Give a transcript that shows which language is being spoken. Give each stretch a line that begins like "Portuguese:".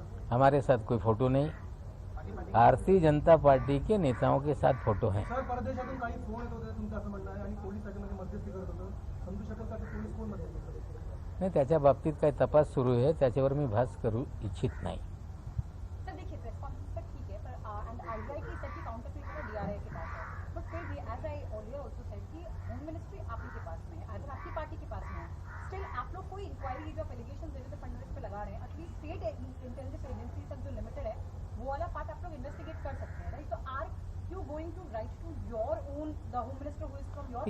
Hindi: हमारे साथ कोई फोटो नहीं, भारतीय जनता पार्टी के नेताओं के साथ फोटो हैं।
Marathi: सर परदेशातून काही फोन येत होते तुमचं असं म्हणणं आहे आणि पोलीस त्याच्यामध्ये मध्यस्थी करत होतं, समजू शकेल का की पोलीस कोण मध्यस्थी करत होते? नाही, त्याच्या बाबतीत काही तपास सुरू आहे, त्याच्यावर मी भाष्य करू इच्छित नाही।
Hindi: सर देखिए प्रेस कॉन्फ्रेंस तक ठीक है, पर एंड आईजीआई की सेट की काउंटर पे का डीआरआई के पास है, बट फिर भी
English: as I already also said
Hindi: कि होम मिनिस्ट्री आप ही के पास में है, अगर आपकी पार्टी के पास में है, स्टिल आप लोग कोई इंक्वायरी जो एलिगेशन देवेंद्र फडणवीस पे लगा रहे हैं, एटलीस्ट स्टेट इंटेलिजेंस एजेंसी तक जो लिमिटेड है वो वाला पार्ट आप लोग इन्वेस्टिगेट कर सकते हैं, राइट? तो
English: are you going to write to your own the home minister who is from your